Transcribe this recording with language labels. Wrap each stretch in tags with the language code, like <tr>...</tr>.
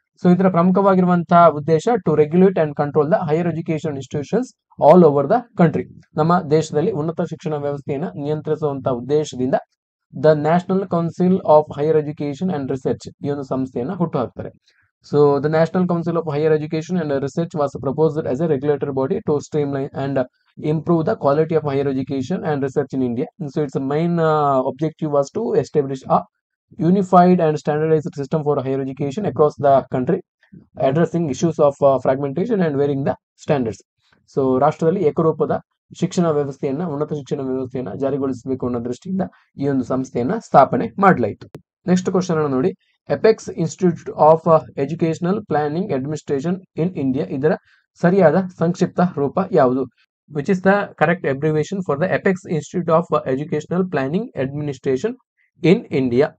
<kn>So ಇದರ ಪ್ರಮುಖವಾಗಿರುವಂತಹ ಉದ್ದೇಶ</kn> <en>To regulate and control the higher education institutions all over the country.</en> <kn>ನಮ್ಮ ದೇಶದಲ್ಲಿ ಉನ್ನತ ಶಿಕ್ಷಣ ವ್ಯವಸ್ಥೆಯನ್ನು ನಿಯಂತ್ರಿಸುವಂತಹ ಉದ್ದೇಶದಿಂದ</kn> <en>the national council of higher education and research</en> <kn>ಈ ಒಂದು ಸಂಸ್ಥೆಯನ್ನ ಹುಟ್ಟುಹಾಕ್ತಾರೆ.</kn> <en>So the National Council of Higher Education and Research was proposed as a regulatory body to streamline and improve the quality of higher education and research in India. And so its main objective was to establish a unified and standardized system for higher education across the country, addressing issues of fragmentation and varying the standards. So</en> <kn>ರಾಷ್ಟ್ರದಲ್ಲಿ ಏಕರೂಪದ ಶಿಕ್ಷಣ ವ್ಯವಸ್ಥೆಯನ್ನ, ಉನ್ನತ ಶಿಕ್ಷಣ ವ್ಯವಸ್ಥೆಯನ್ನ ಜಾರಿಗೊಳಿಸಬೇಕು ಅನ್ನೋ ದೃಷ್ಟಿಯಿಂದ ಈ ಒಂದು ಸಂಸ್ಥೆಯನ್ನ ಸ್ಥಾಪನೆ ಮಾಡಲಾಯಿತು. ನೆಕ್ಸ್ಟ್ ಕ್ವಶನ್ ಅನ್ನು ನೋಡಿ, apex institute of educational planning administration in India, ಇದರ ಸರಿಯಾದ ಸಂಕ್ಷಿಪ್ತ ರೂಪ ಯಾವುದು?</kn> <en>Which is the correct abbreviation for the apex institute of educational planning administration in India?</en>